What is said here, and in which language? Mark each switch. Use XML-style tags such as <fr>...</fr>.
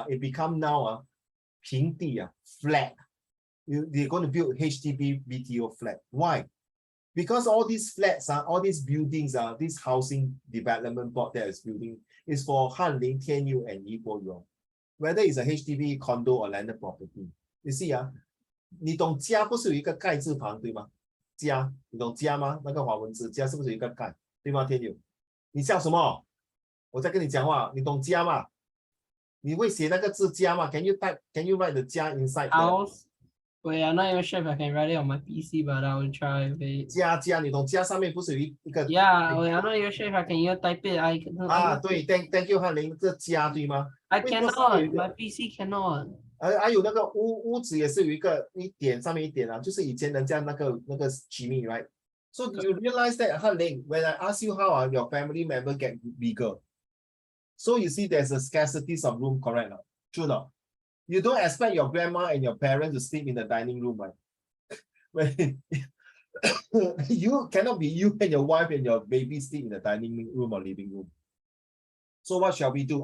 <en>It become now 平地, flat. They're going to build HDB BTO flat. Why? Because all these flats, all these buildings, this housing development board that is building is for Han Ling, Tianyu, and Yibo Yong. Whether it's a HDB condo or landed property. You see,</en> <zh>你懂家不是有一个盖字旁对吗？家，你懂家吗？那个华文字家是不是有一个盖？对吗，天佑？你笑什么？我在跟你讲话，你懂家吗？你会写那个字家吗？</zh> <en>Can you write the 家 inside? House. Wait, I'm not even sure if I can write it on my PC, but I will try. Wait.</en> <zh>家，你懂家上面不是有一个</zh> <en>Yeah, wait, I'm not even sure if I can even type it.</en> <zh>对 ，</zh> <en>thank you</en> <zh>翰林，这家对吗？</zh> <en>I cannot. My PC cannot.</en> <zh>还有那个屋子也是有一点上面一点就是以前人家那个居民</zh> <en>right? So you realize that 翰林 when I ask you how your family member get bigger, so you see there's a scarcity of room, correct? True not? You don't expect your grandma and your parents to sleep in the dining room, right? When you cannot be you and your wife and your baby sleep in the dining room or living room. So what shall we do?</en>